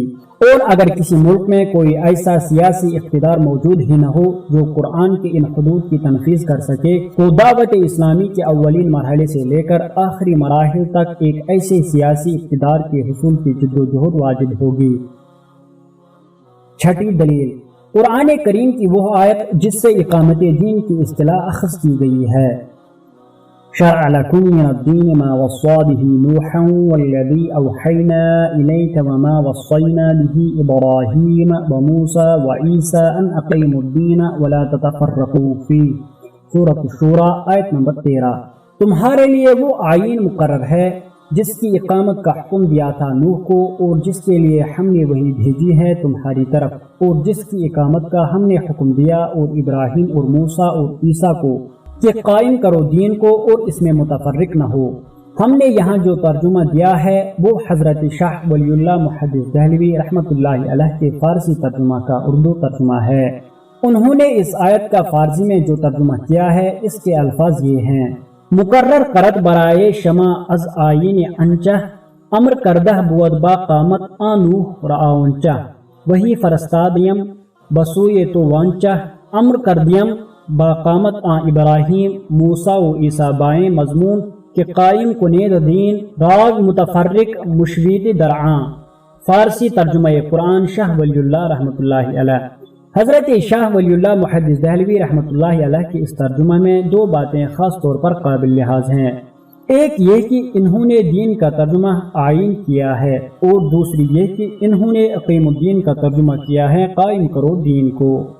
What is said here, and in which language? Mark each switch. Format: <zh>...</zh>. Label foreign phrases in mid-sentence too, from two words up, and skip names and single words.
<ur>اور اگر کسی ملک میں کوئی ایسا سیاسی اقتدار موجود ہی نہ ہو جو قرآن کے ان حدود کی تنفیذ کر سکے تو دعوت اسلامی کے اولین مرحلے سے لے کر آخری مراحل تک ایک ایسے سیاسی اقتدار کے حصول کی جد و جہد واجب ہوگی۔ چھٹی دلیل، قرآن کریم کی وہ آیت جس سے اقامت دین کی اصطلاح اخذ کی گئی ہے۔</ur> <ar>شرع لكم من الدين ما وصى به نوحا والذي أوحينا إليك وما وصينا به إبراهيم وموسى وعيسى أن أقيموا الدين ولا تتفرقوا فيه۔</ar> <ur>سورۃ الشورى آیت نمبر 13۔ تمہارے لیے وہ آئین مقرر ہے جس کی اقامت کا حکم دیا تھا نوح کو، اور جس کے لیے ہم نے وہی بھیجی ہے تمہاری طرف، اور جس کی اقامت کا ہم نے حکم دیا اور ابراہیم اور موسیٰ اور عیسیٰ کو کہ قائم کرو دین کو اور اس میں متفرق نہ ہو۔ ہم نے یہاں جو ترجمہ دیا ہے وہ حضرت شاہ ولی اللہ محدث دہلوی رحمۃ اللہ علیہ کے فارسی ترجمہ کا اردو ترجمہ ہے۔ انہوں نے اس آیت کا فارسی میں جو ترجمہ کیا ہے اس کے الفاظ یہ ہیں:</ur> <fa>مقرر کرد برائے شما از آئین انچہ، امر کردہ بود با قامت آنوح رآونچہ، وہی فرستادیم بسوئے تو وانچہ، امر کردیم با قامت ابراہیم موسیٰ و عیسیٰ بائیں مضمون کہ قائم کنید دین راز متفرق مشوید درعاں۔</fa> <ur>فارسی ترجمہ قرآن شاہ ولی اللہ رحمۃ اللہ علیہ۔ حضرت شاہ ولی اللہ محدث دہلوی رحمۃ اللہ علیہ کے اس ترجمہ میں دو باتیں خاص طور پر قابل لحاظ ہیں۔ ایک یہ کہ انہوں نے دین کا ترجمہ آئین کیا ہے، اور دوسری یہ کہ انہوں نے</ur> <ar>اقیم الدین</ar> <ur>کا ترجمہ کیا ہے قائم کرو دین کو۔</ur>